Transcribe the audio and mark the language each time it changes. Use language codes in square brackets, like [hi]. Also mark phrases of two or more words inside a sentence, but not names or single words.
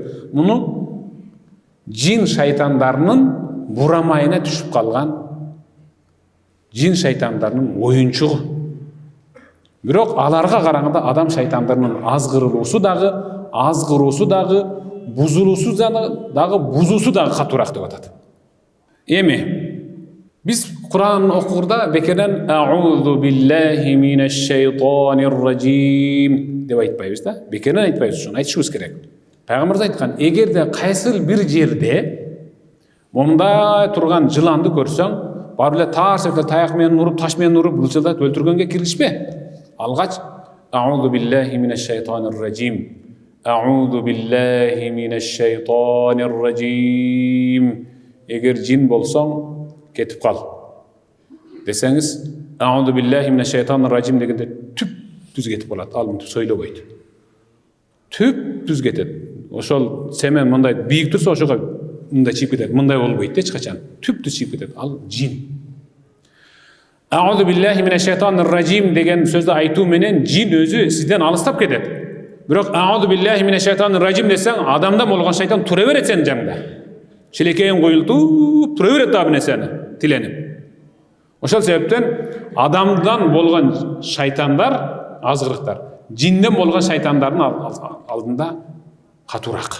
[ky] Муну жин шайтандарынын бурамайына түшүп калган жин шайтандарынын оюнчугу. Бирок аларга караганда адам шайтандарынын азгырылуусу дагы, бузулуусу дагы, бузуусу дагы катуураак деп атат. Эми биз Кур'ан окугурда бекерден [ar] أعوذ بالله من الشيطان الرجيم [ky] деп айтпайбыз да. Бекерден айтпайбыз, ушуну айтышыбыз керек. Пайгамбарыбыз айткан, эгерде кайсыл бир жерде момундай турган жыланды көрсөң, барып эле тарс этип таяк менен уруп, таш менен уруп, былчылдатып өлтүргөнгө киришпе. [ar] Алгач أعوذ بالله من الشيطان الرجيم. أعوذ بالله من الشيطان الرجيم. [ky] Эгер жин болсоң, кетип кал десеңиз, [ar] أعوذ بالله من الشيطان الرجيم [ky] дегенде түп түз кетип калат, ал мынтип сөйлөбөйт. Түп түз кетет. Ошол семен мындай бийик турса, ошого мындай чийип кетет, мындай болбойт эч качан. Түп түз чийип кетет, ал жин. [ar] أعوذ بالله من الشيطان الرجيم [ky] деген сөздү айтуу менен жин өзү сизден алыстап кетет. Бирок [ar] أعوذ بالله من الشيطان الرجيم [ky] десең, адамда болгон шайтан тура берет сенин жагыңда. Шелекейин коюлтуп тура берет да нерсени тиленип. Ошол себептен адамдан болгон шайтандар, азгырыктар, жинден болгон шайтандардын алдында катуураак.